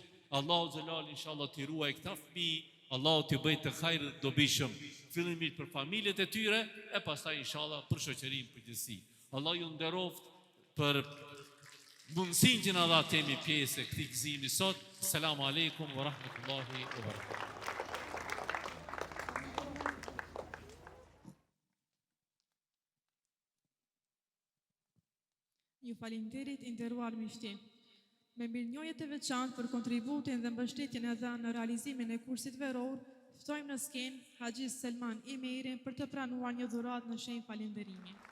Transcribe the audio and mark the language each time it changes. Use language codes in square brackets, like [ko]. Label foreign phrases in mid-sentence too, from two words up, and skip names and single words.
[sq] Allahu xhelal inshallah t'i ruaj këta fëmijë, Allahu t'i bëj të hajër të dobishëm, fillimisht për familjet e tyre e pastaj inshallah për shoqërinë përgjithësi. Allah ju nderoft për mundësinë që na dha të jemi pjesë e këtij gëzimi sot. [ar] السلام عليكم ورحمة الله وبركاته. [sq] Ju falinderit I nderuar miqti. Me mirënjohje të veçantë për kontributin dhe mbështetjen e dhënë në realizimin e kursit veror, ftojmë në skenë Haxhi Selman Emeirin për të pranuar një dhuratë në shenjë falënderimi.